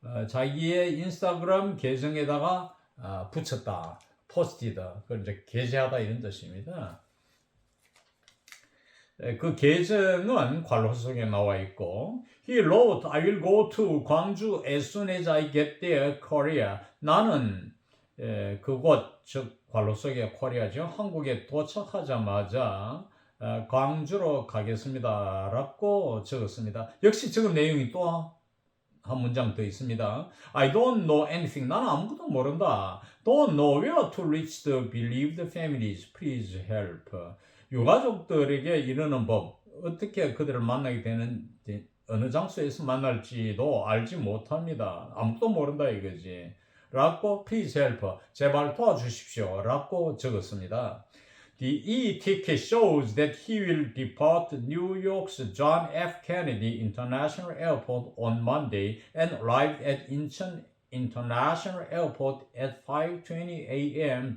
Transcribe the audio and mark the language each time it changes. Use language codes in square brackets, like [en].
[ko] 자기의 인스타그램 계정에다가 붙였다, 포스티드, 그걸 이제 게재하다 이런 뜻입니다. 그 계정은 괄호 속에 나와 있고, [en] He wrote, I will go to 광주 as soon as I get there, Korea. [ko] 나는 그곳, 즉 괄호 속에 코리아죠. 한국에 도착하자마자 광주로 가겠습니다 라고 적었습니다. 역시 적은 내용이 또 한 문장 더 있습니다. [en] I don't know anything. [ko] 나는 아무것도 모른다. [en] Don't know where to reach the bereaved families. Please help. [ko] 유가족들에게 이르는 법, 어떻게 그들을 만나게 되는지, 어느 장소에서 만날지도 알지 못합니다. 아무것도 모른다 이거지. [en] 라고 please help. [ko] 제발 도와주십시오. 라고 적었습니다. [en] The e-ticket shows that he will depart New York's John F. Kennedy International Airport on Monday and arrive at Incheon International Airport at 5:20 a.m.